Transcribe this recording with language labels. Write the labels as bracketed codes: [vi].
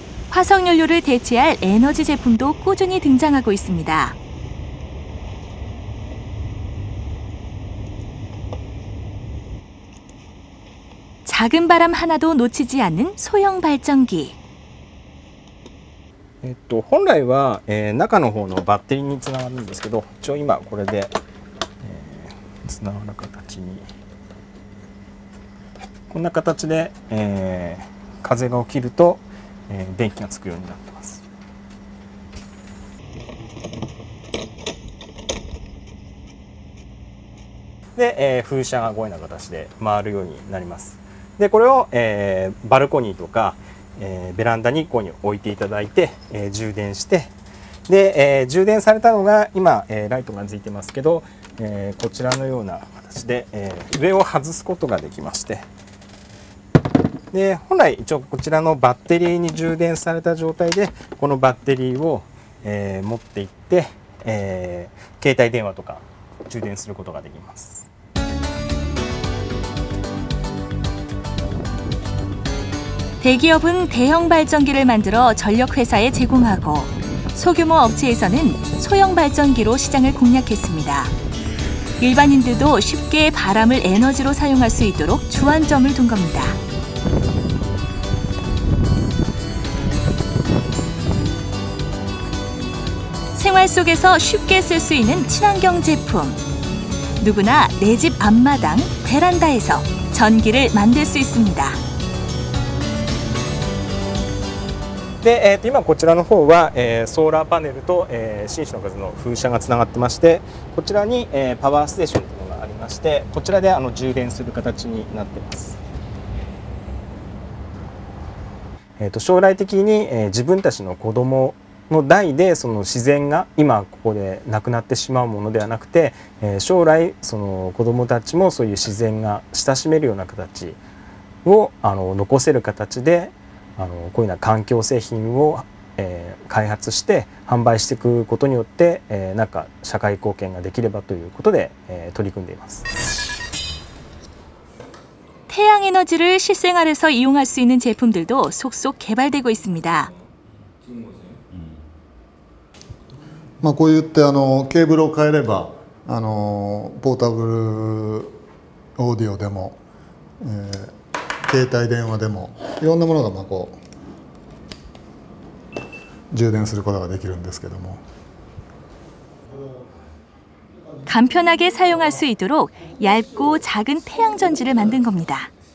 [ko] 화석연료를 대체할 에너지 제품도 꾸준히 등장하고 있습니다. 작은 바람 하나도 놓치지 않는 소형 발전기. [ja] 本来は、中の方のバッテリーにつながるんですけど、一応今これで、つながる形にこんな形で、風が起きると、電気がつくようになってます。で、風車がこういうような形で回るようになります。でこれを、バルコニーとか、ベランダにこうに置いていただいて、充電してで、充電されたのが今、ライトがついてますけど、こちらのような形で、上を外すことができまして、で本来一応こちらのバッテリーに充電された状態でこのバッテリーを、持っていって、携帯電話とか充電することができます。 [ko] 대기업은 대형 발전기를 만들어 전력회사에 제공하고 소규모 업체에서는 소형 발전기로 시장을 공략했습니다. 일반인들도 쉽게 바람을 에너지로 사용할 수 있도록 주안점을 둔 겁니다. 생활 속에서 쉽게 쓸 수 있는 친환경 제품. 누구나 내 집 앞마당, 베란다에서 전기를 만들 수 있습니다. [ja] で今こちらの方は、ソーラーパネルと、新種の数の風車がつながってまして、こちらに、パワーステーションというのがありまして、こちらで充電する形になっています。将来的に、自分たちの子供の代でその自然が今ここでなくなってしまうものではなくて、将来その子供たちもそういう自然が親しめるような形を残せる形で。こういうような環境製品を、開発して販売していくことによって、なんか社会貢献ができればということで、取り組んでいます。 [ko] 태양 에너지를 실생활에서 이용할 수 있는 제품들도 속속 개발되고 있습니다. [ja] こういってケーブルを変えればポータブルオーディオでも、携帯電話でもいろんなものがこう充電することができるんですけども。 [ko] 간편하게 사용할 수 있도록 얇고 작은 태양 전지를 만든 겁니다.